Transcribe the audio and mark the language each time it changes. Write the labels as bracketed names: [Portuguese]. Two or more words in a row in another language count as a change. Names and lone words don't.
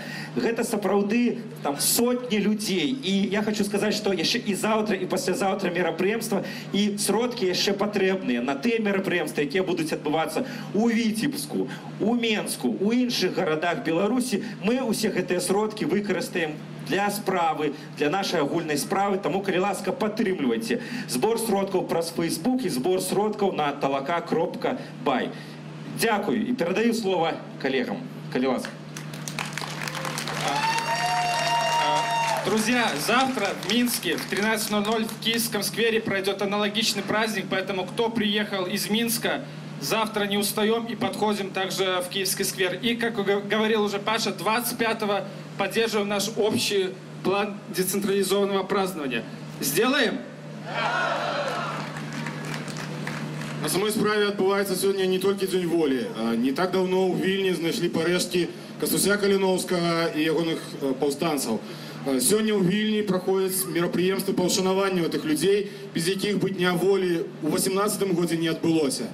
[Belarusian] Гэта сапраўды сотні людзей. І я хочу сказаць, што яшчэ і заўтра, і паслязаўтра мерапрыемства, і сродкі яшчэ патрэбныя на тыя мерапрыемствы, якія будуць адбывацца у Віцебску, у Менску, у іншых гарадах Беларусі. Мы усе гэтыя сродкі выкарыстаем для справы, для нашай агульнай справы. Таму, калі ласка, падтрымлівайце збор сродкаў праз Facebook і збор сродкаў на talaka.by. Дзякую і перадаю слова коллегам. Калі ласка. [Russian] Друзья, завтра в Минске в 13:00 в Киевском сквере пройдет аналогичный праздник, поэтому кто приехал из Минска, завтра не устаем и подходим также в Киевский сквер. И, как говорил уже Паша, 25-го поддерживаем наш общий план децентрализованного празднования. Сделаем? [Belarusian] На самой справе адбываецца сёння не толькі Дзень волі. Не так давно ў Вільні знайшлі парэшткі Кастуся Каліноўскага і ягоных паўстанцаў. Сёння ў Вільні праходзяць мерапрыемствы па ўшанаванню гэтых людзей, без якіх бы Дня волі ў 18-м годзе не адбылося.